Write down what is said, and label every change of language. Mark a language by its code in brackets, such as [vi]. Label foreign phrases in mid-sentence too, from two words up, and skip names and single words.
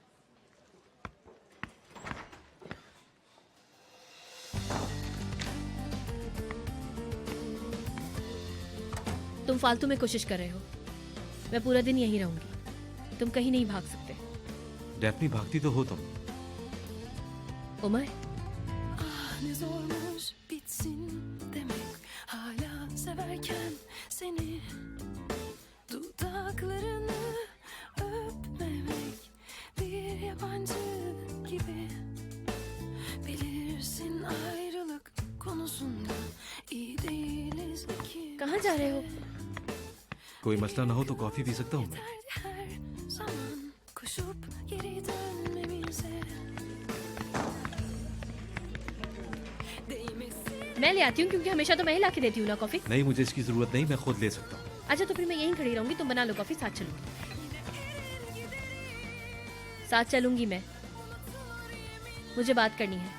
[hi] तुम फालतू में कोशिश कर रहे हो। मैं पूरा दिन यहीं रहूंगी। तुम कहीं नहीं भाग सकते। डेफनी, भागती तो हो तुम। उमर, [tr] Ne zormuş bitsin demek, hala severken seni, dudaklarını öpmemek bir yabancı gibi. Bilirsin ayrılık konusunda iyi değiliz iki. [hi] कहाँ जा रहे हो? कोई मसला ना हो तो कॉफी पी सकता हूँ मैं। [tr] Her zaman koşup geri dönmemize. [hi] मैं ले आती हूँ, क्योंकि हमेशा तो मैं ही ला के देती हूँ ना कॉफी। नहीं, मुझे इसकी जरूरत नहीं, मैं खुद ले सकता हूँ। अच्छा, तो फिर मैं यहीं खड़ी रहूंगी। तुम बना लो कॉफी, साथ चलूंगी। साथ चलूंगी मैं। मुझे बात करनी है।